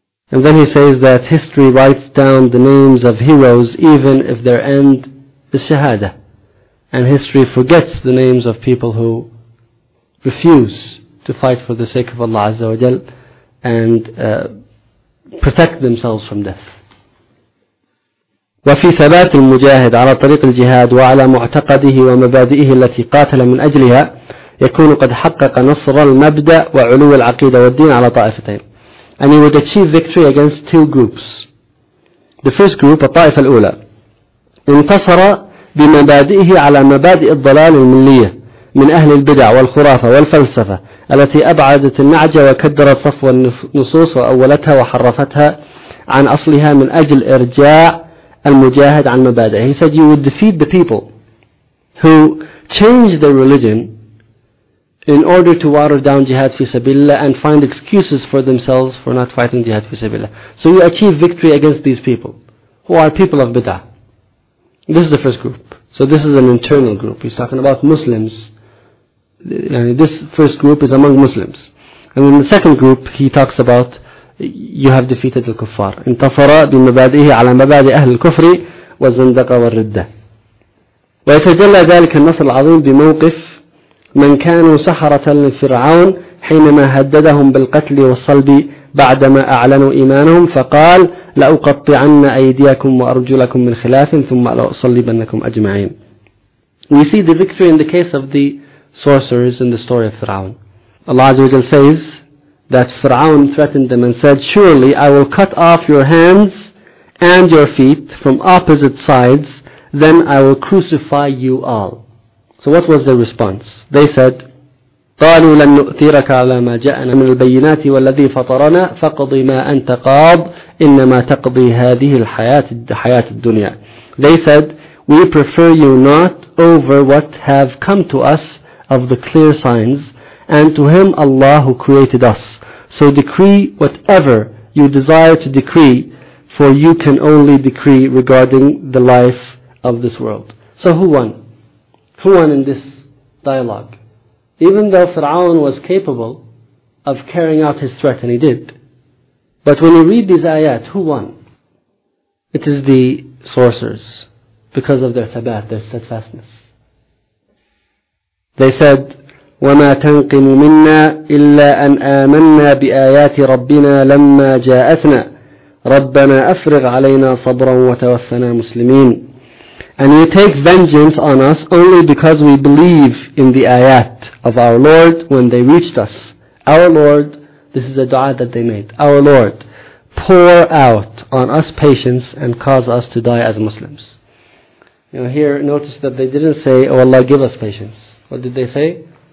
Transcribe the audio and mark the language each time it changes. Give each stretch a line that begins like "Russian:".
English: And then he says that history writes down the names of heroes even if their end is shahada. And history forgets the names of people who refuse to fight for the sake of Allah Azza wa Jal and protect themselves from death.
Arabic: وفي ثبات المجاهد على طريق الجهاد وعلى معتقده ومبادئه التي قاتل من أجلها يكون قد حقق نصر المبدأ وعلو العقيدة والدين على طائفتين.
English: And he would achieve victory against two groups. The first group,
Arabic: الطائفة الأولى, انتصر بمبادئه على مبادئ الضلال الملية من أهل البدع والخرافة والفلسفة التي أبعدت النعجة وكدرت صفو النصوص وأولتها وحرفتها عن أصلها من أجل إرجاع المجاهد عن مبادئه.
English: He said, you would defeat the people who changed their religion in order to water down jihad fi sabilillah and find excuses for themselves for not fighting jihad fi sabilillah. So you achieve victory against these people who are people of bid'ah. This is the first group. So this is an internal group. He's talking about Muslims. This first group is among Muslims. And in the second group, he talks about you have defeated the kuffar.
Arabic: انتصر بمبادئه على مبادئ أهل الكفر والزندقة والردة. ويتجلى ذلك النصر العظيم بموقف من كانوا سحرة لفرعون حينما هددهم بالقتل والصلب بعدما أعلنوا إيمانهم فقال لأقطعن أيديكم وأرجلكم من خلاف ثم لأصلبنكم أجمعين.
English: We see the victory in the case of the sorcerers in the story of Fir'aun. Allah Azza wa Jalla says that Fir'aun threatened them and said, surely I will cut off your hands and your feet from opposite sides, then I will crucify you all. So what was their response? They said,
Arabic: قالوا لن نؤثرك على ما جاءنا من البينات والذي فطرنا فقضي ما أنت قاض إنما تقضي هذه الحياة الدنيا.
English: They said, we prefer you not over what have come to us of the clear signs, and to him Allah who created us. So decree whatever you desire to decree, for you can only decree regarding the life of this world. So who won? Who won in this dialogue? Even though Fir'aun was capable of carrying out his threat, and he did, but when you read these ayat, who won? It is the sorcerers, because of their thabat, their steadfastness. They said,
Arabic: وَمَا تَنْقِمُ مِنَّا إِلَّا أَنْ آمَنَّا بِآيَاتِ رَبِّنَا لَمَّا جَاءَتْنَا رَبَّنَا أَفْرِغْ عَلَيْنَا صَبْرًا وَتَوَفَّنَا مُسْلِمِينَ.
English: And you take vengeance on us only because we believe in the ayat of our Lord when they reached us. Our Lord, this is a dua that they made. Our Lord, pour out on us patience and cause us to die as Muslims. You know, here notice that they didn't say, oh Allah, give us patience. What did they say?